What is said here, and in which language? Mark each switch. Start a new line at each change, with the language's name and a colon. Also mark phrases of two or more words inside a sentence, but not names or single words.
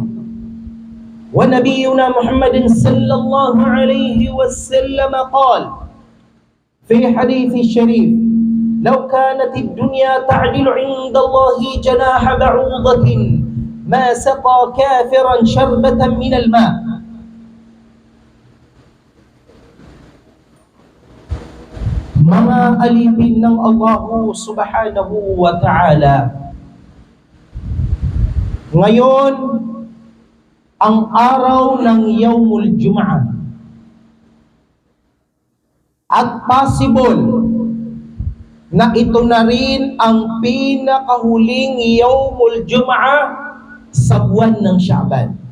Arabic: ونبينا محمد صلى الله عليه وسلم قال في حديث الشريف: لو كانت الدنيا تعدل عند الله جناح بعوضة ما سقى كافرا شربة من الماء.
Filipino: Mga alipin ng Allah
Arabic: سبحانه وتعالى,
Filipino: ngayon ang araw ng
Arabic: يوم الجمعة,
Filipino: at possible na ito na rin ang pinakahuling
Arabic: يوم الجمعة
Filipino: sa buwan ng Sha'ban.